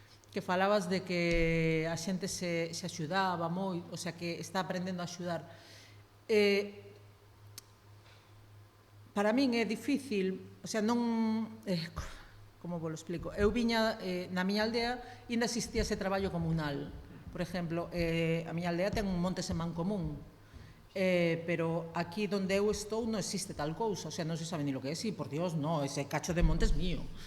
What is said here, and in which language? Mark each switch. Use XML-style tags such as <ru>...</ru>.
<gl>Que falabas de que a xente se axudaba moi, o sea, que está aprendendo a axudar. Para min é difícil, o sea, non... Como vos lo explico? Eu viña na miña aldea e ainda existía ese traballo comunal. Por exemplo, a miña aldea ten un monte semán común, pero aquí onde eu estou non existe tal cousa, o sea, non se sabe ni lo que é,</gl> <es>sí, por Dios, no, ese cacho de monte es mío.</es>